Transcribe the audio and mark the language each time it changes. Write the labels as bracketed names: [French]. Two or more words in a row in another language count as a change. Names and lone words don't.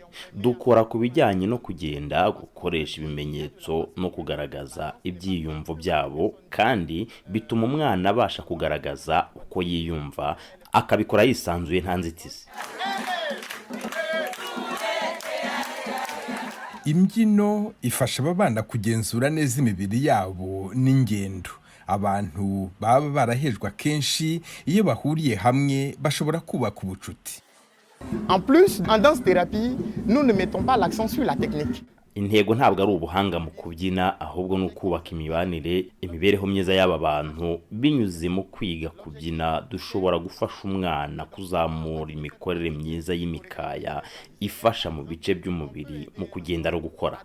[Kinyarwanda] Dukora ku bijyanye no kugenda, gukoresha ibimenyetso no kugaragaza ibyiyumvo byabo, kandi bituma umwana abasha kugaragaza uko yiyumva, akabikora yisanzuye nta nzitizi. Imbyino ifasha aba bana kugenzura neza imibiri yabo n'ingendo. abantu baba barahejwe akenshi iyo bahuriye hamwe bashobora kubaka ubucuti. [French] En plus, en danse-thérapie, nous ne mettons pas l'accent sur la technique. [Kinyarwanda] Intego ntabwo ari ubuhanga mu kubyina, ahubwo ni ukubaka imibereho myiza y'aba bantu. Binyuze mu kwiga kubyina dushobora gufasha umwana kuzamura imikorere myiza y'imikaya ifasha mu bice by'umubiri mu kugenda no gukora.